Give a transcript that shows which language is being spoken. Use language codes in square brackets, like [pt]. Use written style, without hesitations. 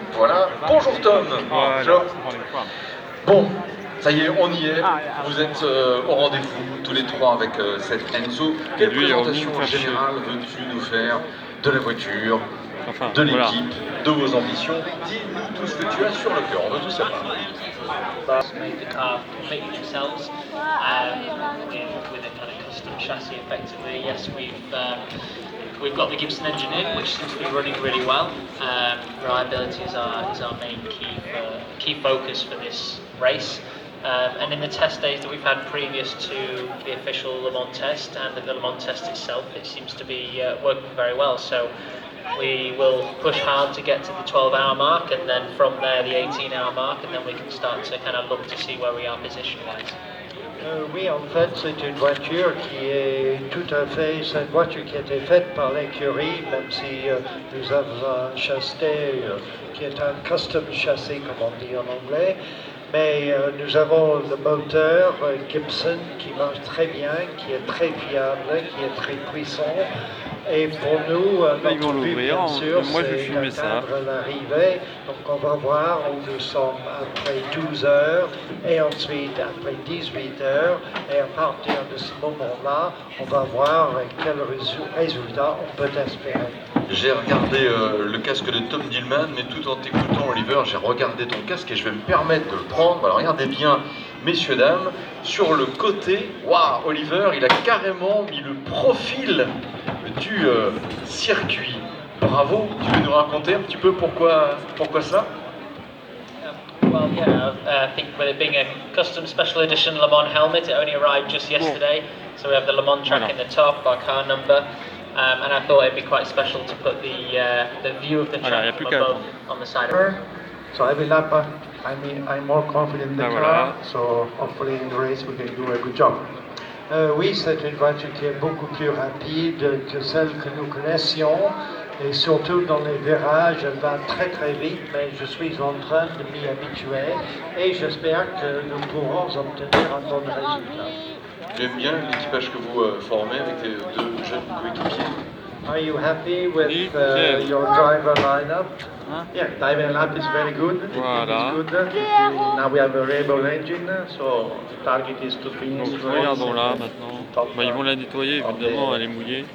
[fr] Voilà. Bonjour Tom. Bonjour. Bon, ça y est, on y est. Vous êtes au rendez-vous tous les trois avec cette Enso. Quelle présentation générale veux-tu nous faire de la voiture, de l'équipe, de vos ambitions? Dis-nous tout ce que tu as sur le cœur, on veut tout savoir. [en] Made the car completely themselves with a kind of custom chassis effectively. Yes, we've got the Gibson engine in, which seems to be running really well. Reliability is our main key focus for this race. And in the test days that we've had previous to the official Le Mans test and the Le Mans test itself, it seems to be working very well. So we will push hard to get to the 12-hour mark, and then from there the 18-hour mark, and then we can start to kind of look to see where we are position-wise. [fr] Oui, en fait, c'est une voiture qui est tout à fait, c'est une voiture qui a été faite par l'écurie, même si nous avons un châssis qui est un custom châssis, comme on dit en anglais. Mais nous avons le moteur Gibson qui marche très bien, qui est très fiable, qui est très puissant. Et pour nous, notre but, bien sûr, c'est d'atteindre l'arrivée. Donc on va voir où nous sommes après 12 heures et ensuite après 18 heures. Et à partir de ce moment-là, on va voir quel résultat on peut espérer. J'ai regardé le casque de Tom Dillman, mais tout en t'écoutant, Oliver, j'ai regardé ton casque et je vais me permettre de le prendre. Alors regardez bien, messieurs, dames, sur le côté, waouh, Oliver, il a carrément mis le profil du circuit. Bravo, tu veux nous raconter un petit peu pourquoi ça? [en] Well, yeah, I think with it being a custom special edition Le Mans helmet, it only arrived just yesterday. So we have the Le Mans track in the top, our car number. And I thought it'd be quite special to put the view of the track from above on the side of it. So every lap I'm more confident in the car, so hopefully in the race we can do a good job. [fr] Oui, c'est une voiture qui est beaucoup plus rapide que celle que nous connaissions et surtout dans les virages, elle va très très vite, mais je suis en train de m'y habituer et j'espère que nous pourrons obtenir un bon résultat. J'aime bien l'équipage que vous formez avec tes deux jeunes coéquipiers. [en] Are you happy with your driver lineup? Yeah, driver lineup is very good. [fr] Voilà. [en] It's good. Now we have a Rebel engine, so the target is to finish. [fr] Donc regardons là maintenant. Bah, ils vont la nettoyer évidemment, elle est mouillée.